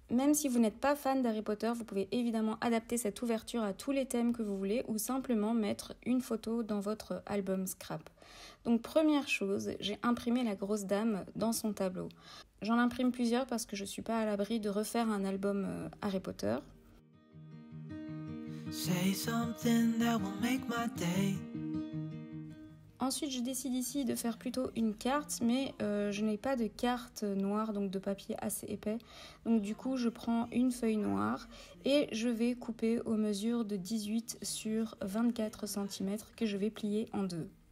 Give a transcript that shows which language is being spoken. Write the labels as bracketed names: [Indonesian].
[French] Même si vous n'êtes pas fan d'Harry Potter, vous pouvez évidemment adapter cette ouverture à tous les thèmes que vous voulez ou simplement mettre une photo dans votre album scrap. Donc première chose, j'ai imprimé la grosse dame dans son tableau. J'en imprime plusieurs parce que je ne suis pas à l'abri de refaire un album Harry Potter. [English] Say something that will make my day. [French] Ensuite, je décide ici de faire plutôt une carte, mais je n'ai pas de carte noire, donc de papier assez épais. Donc du coup, je prends une feuille noire et je vais couper aux mesures de 18 sur 24 cm que je vais plier en deux.